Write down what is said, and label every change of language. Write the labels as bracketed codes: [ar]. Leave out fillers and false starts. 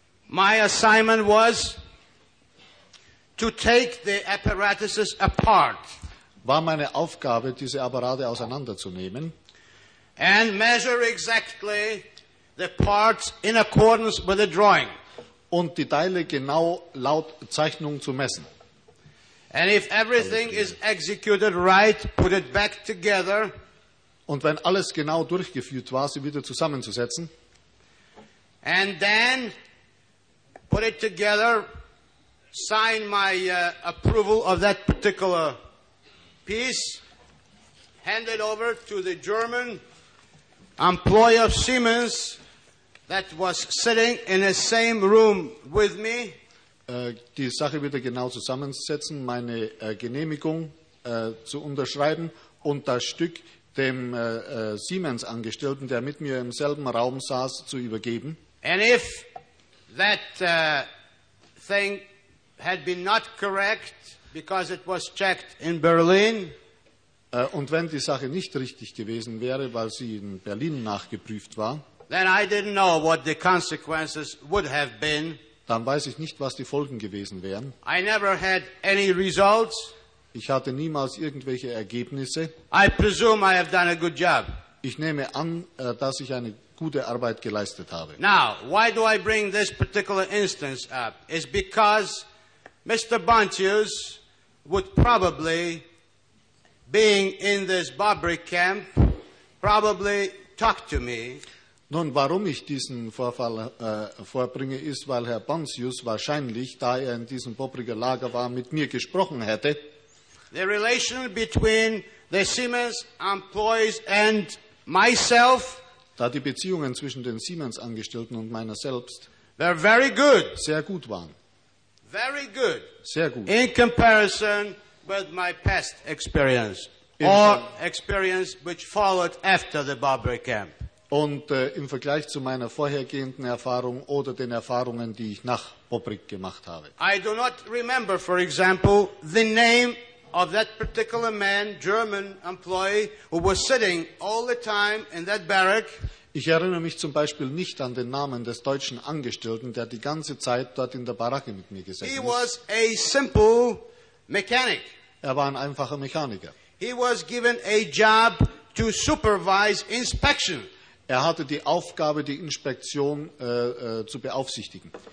[en] my assignment was to take the apparatuses apart. [de] War meine Aufgabe, diese Apparate auseinanderzunehmen. [en] And measure exactly the parts in accordance with the drawing. [de] Und die Teile genau laut Zeichnung zu messen. [en] And if everything is executed right, put it back together. [de] Und wenn alles genau durchgeführt war, sie wieder zusammenzusetzen. [en] And then put it together, sign my approval of that particular piece, hand it over to the German employee of Siemens that was sitting in the same room with me. [de] Die Sache wieder genau zusammensetzen, meine Genehmigung zu unterschreiben und das Stück dem Siemens-Angestellten, der mit mir im selben Raum saß, zu übergeben. [en] And if that thing had been not correct, because it was checked in Berlin. [de] Und wenn die Sache nicht richtig gewesen wäre, weil sie in Berlin nachgeprüft war, [en] then I didn't know what the consequences would have been. [de] Dann weiß ich nicht, was die Folgen gewesen wären. [en] I never had any results. [de] Ich hatte niemals irgendwelche Ergebnisse. [en] I presume I have done a good job. [de] Ich nehme an, dass ich eine gute Arbeit geleistet habe. [en] Now, why do I bring this particular instance up? It's because Mr. Buntius would probably, being in this Bobrick camp, probably talk to me. [de] Nun, warum ich diesen Vorfall vorbringe, ist, weil Herr Buntius wahrscheinlich, da er in diesem Bobricker Lager war, mit mir gesprochen hätte. [en] The relation between the Siemens employees and myself, [de] da die Beziehungen zwischen den Siemens-Angestellten und meiner selbst, [en] were very good. [de] Sehr gut waren. [en] Very good. [de] Sehr gut. [en] In comparison with my past experience, or experience which followed after the Bobrick camp. [de] Und im Vergleich zu meiner vorhergehenden Erfahrung oder den Erfahrungen, die ich nach Bobrick gemacht habe. [en] I do not remember, for example, the name of that particular man, German employee, who was sitting all the time in that barrack. [de] Ich erinnere mich zum Beispiel nicht an den Namen des deutschen Angestellten, der die ganze Zeit dort in der Baracke mit mir gesessen ist. [en] He was a simple mechanic. [de] Er war ein einfacher Mechaniker. [en] He was given a job to supervise inspection. [de] Er hatte die Aufgabe, die Inspektion zu beaufsichtigen.